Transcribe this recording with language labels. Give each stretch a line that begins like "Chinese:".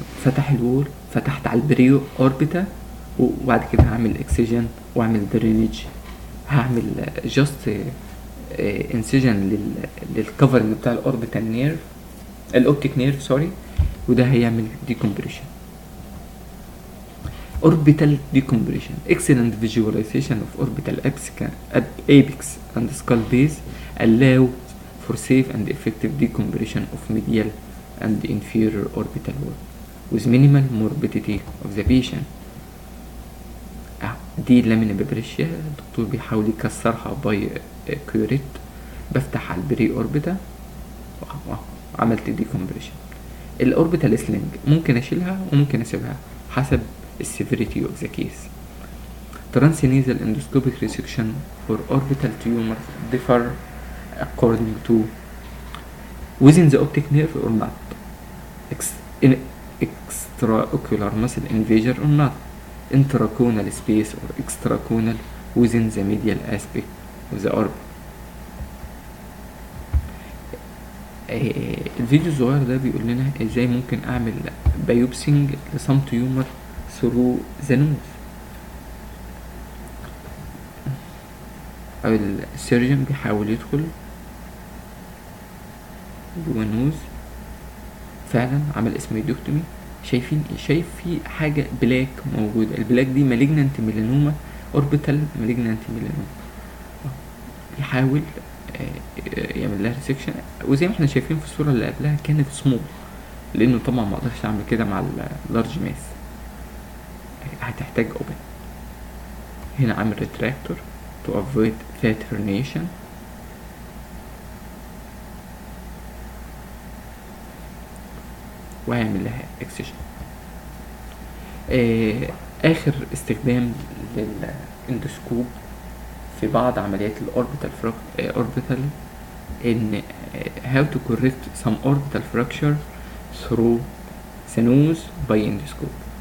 Arabic: فتح الوول، فتحت على البريو اوربيتا، وبعد كده هعمل اكسجين واعمل درينج هعمل جاست انسيجن للكفرنج بتاع الاوربيتال نيرف، الاوبتيك نيرف سوري، وده هيعمل ديكمبريشن.
English: orbital decompression, excellent visualization of orbital apex and skull base allow for safe and effective decompression of medial and inferior orbital wall with minimal morbidity of the patient.
Arabic: دي لامينا ببريشيا، الدكتور بيحاول يكسرها باي كيوريت، بفتح على البري اوربيتا عملت ديكمبريشن. الاوربيتال سلينج ممكن اشيلها وممكن اسيبها حسب السيفيريتي اوف ذا كيس.
English: Transnasal endoscopic resection for orbital tumors differ according to within the optic nerve or not, in extraocular muscle invasion or not, intraconal space or extraconal within the medial aspect of the orbit.
Arabic: الفيديو الصغير ده بيقول لنا ازاي ممكن اعمل بايوبسينج لسم تيومر ثرو ذا نوز. السيرجن بيحاول يدخل جوه النوز، فعلا عمل اسميدوكتومي. شايف في حاجة بلاك موجودة، البلاك دي مالجنانت ميلانوما، اوربيتال مالجنانت ميلانوما. يحاول يعمل لها ريسكشن، وزي ما احنا شايفين في الصورة اللي قبلها كانت سمول، لانه طبعا ما اقدرش اعمل كده مع اللارج ماس، هتحتاج اوبن. هنا عامل ريتراكتور
English: to avoid fat herniation.
Arabic: وهيعمل لها اكسجن. اخر استخدام للاندوسكوب في بعض عمليات الاوربيتال ان
English: how to correct some orbital fracture through the nose by endoscope.